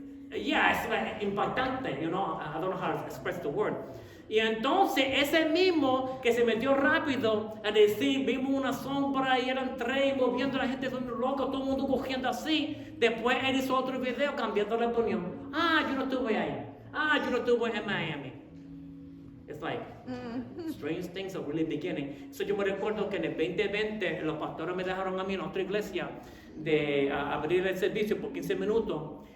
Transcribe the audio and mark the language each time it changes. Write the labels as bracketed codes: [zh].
[en] it's impactante, you know, I don't know how to express the word. [es] Y entonces ese mismo que se metió rápido a decir, vimos una sombra y eran 3 moviendo a la gente loca, todo el mundo cogiendo así. Después él hizo otro video cambiando la opinión. Yo no estuve ahí. Yo no estuve en Miami. [en] It's like, strange things are really beginning. [es] So yo me recuerdo que en el 2020 los pastores me dejaron a mí en otra iglesia de abrir el servicio por 15 minutos.